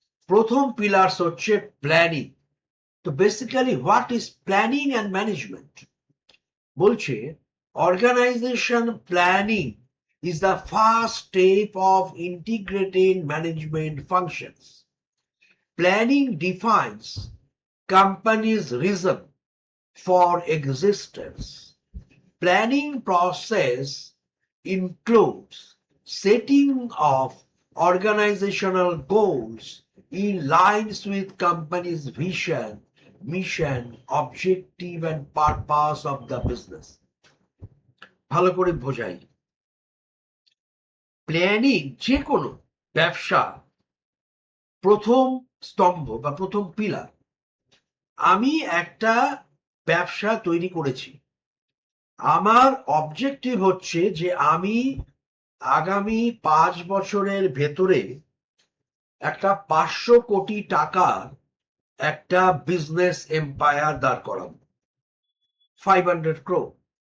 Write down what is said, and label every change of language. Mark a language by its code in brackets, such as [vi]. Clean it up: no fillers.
[bn] প্রথম পিলার্স হচ্ছে প্ল্যানিং। [en] তো basically what is planning and management? বলছে organization planning is the first step of integrated management functions. Planning defines company's reason for existence. Planning process includes setting of organizational goals in lines with company's vision, mission, objective and purpose of the business. [bn] ভালো করে বোঝাই, planning যে কোনো ব্যবসা প্রথম স্তম্ভ বা প্রথম পিলার। আমি একটা ব্যবসা তৈরি করেছি, আমার অবজেক্টিভ হচ্ছে যে আমি আগামী 5 বছরের ভেতরে একটা 500 কোটি টাকার একটা বিজনেস এম্পায়ার দাঁড় করাবো, 500 crore।